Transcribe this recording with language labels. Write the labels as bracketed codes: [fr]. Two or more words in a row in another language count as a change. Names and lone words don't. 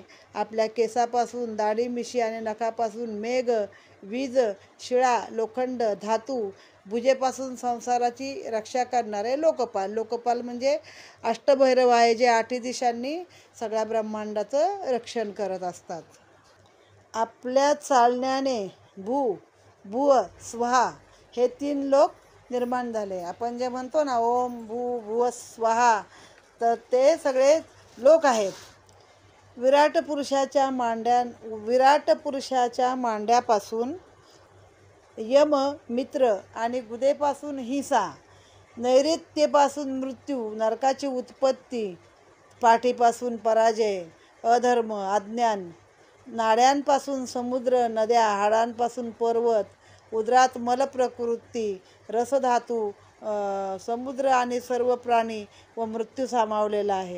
[mr] आपल्या केसापासून, दाढी मिशी आणि नखापासून मेघ, वीज, शिळा, लोखंड, धातू, भुजेपासून संसाराची रक्षा करणारे लोकपाल. लोकपाल म्हणजे अष्टभैरव आहे, जे 8 दिशांनी सगळ्या ब्रह्मांडाचं रक्षण करत असतात. आपल्या चालण्याने भू, भुव, स्वाहा हे 3 लोक निर्माण झाले. आपण जे म्हणतो ना [sa] ओम भू भुव स्वाहा, [mr] तर ते सगळे लोक आहेत. विराट पुरुषाच्या मांड्यापासून यम, मित्र आणि गुदेपासून हिंसा, नैऋत्येपासून मृत्यू, नरकाची उत्पत्ती, पाठीपासून पराजय, अधर्म, अज्ञान, नाड्यांपासून समुद्र, नद्या, हाडांपासून पर्वत, उदरात मलप्रकृती, रसधातू, समुद्र आणि सर्व प्राणी व मृत्यू सामावलेला आहे.